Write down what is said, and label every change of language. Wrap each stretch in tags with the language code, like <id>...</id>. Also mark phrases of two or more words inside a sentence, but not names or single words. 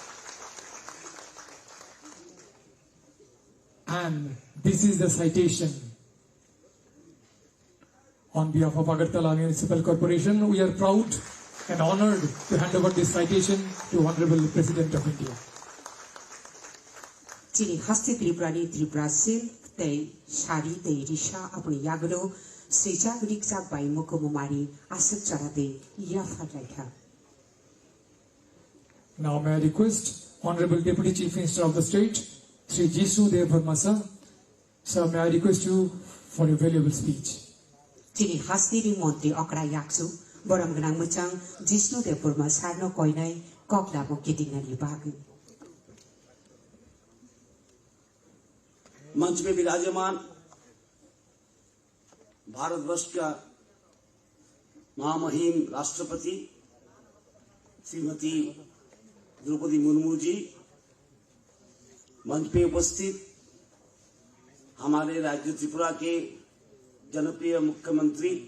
<en>And this is the citation. On behalf of Agartala Municipal Corporation, we are proud and honored to hand over this citation to Honorable President of India.</en> <trp>Chini hasti Tripura silk te shari te risha apni yaglo seja riksa bai mukumumari asik charate ya fatlaika.</trp> <en>Now may I request Honorable Deputy Chief Minister of the State, Sri Jishnu Devarman sir. Sir, may I request you for your valuable speech.</en> <trp>Chini hasti ri montri okra yaksu boram ganang mucang Jishnu Devarman sarno koinai kokla mo kitinga libagi.</trp> <hi>मंच में विराजमान भारतवर्ष का महामहिम राष्ट्रपति श्रीमती द्रौपदी मुर्मू जी, मंच पे उपस्थित हमारे राज्य त्रिपुरा के जनप्रिय मुख्यमंत्री</hi>